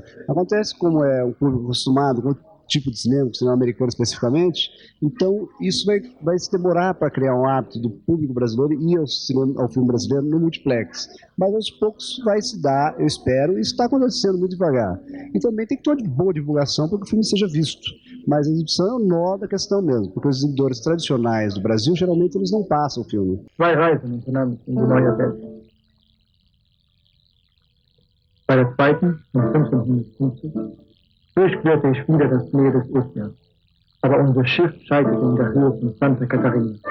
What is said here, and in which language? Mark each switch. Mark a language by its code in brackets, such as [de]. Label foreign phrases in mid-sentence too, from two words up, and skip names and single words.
[pt] Acontece como é um público acostumado com outro tipo de cinema, o cinema americano especificamente, então isso vai se demorar para criar um hábito do público brasileiro ir ao filme brasileiro no multiplex. Mas aos poucos vai se dar, eu espero, e está acontecendo muito devagar. E também tem que ter uma boa divulgação para que o filme seja visto. Mas a exibição é o nó da questão mesmo, porque os exibidores tradicionais do Brasil, geralmente, eles não passam o filme. [de] Zwei Reisen unternahm in die neue Welt. Bei der zweiten, um 1550, durchquerte ich wieder das Meer des Ozeans. Aber unser Schiff scheiterte in der Höhe von Santa Catarina.